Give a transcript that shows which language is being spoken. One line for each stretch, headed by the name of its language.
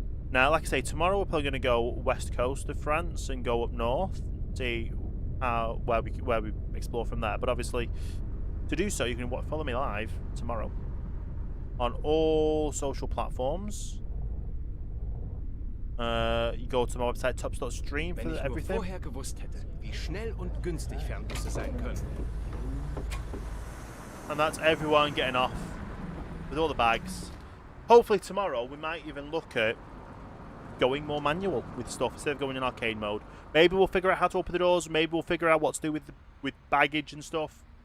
English: Now, like I say, tomorrow we're probably going to go west coast of France and go up north, see where we explore from there. But obviously, to do so, you can follow me live tomorrow on all social platforms. You go to my website, tops.stream,
German: Wenn
English: for
German: ich nur
English: everything.
German: vorher gewusst hätte, wie schnell und günstig Fernbusse sein können.
English: And that's everyone getting off with all the bags. Hopefully tomorrow we might even look at going more manual with stuff instead of going in arcade mode. Maybe we'll figure out how to open the doors. Maybe we'll figure out what to do with baggage and stuff.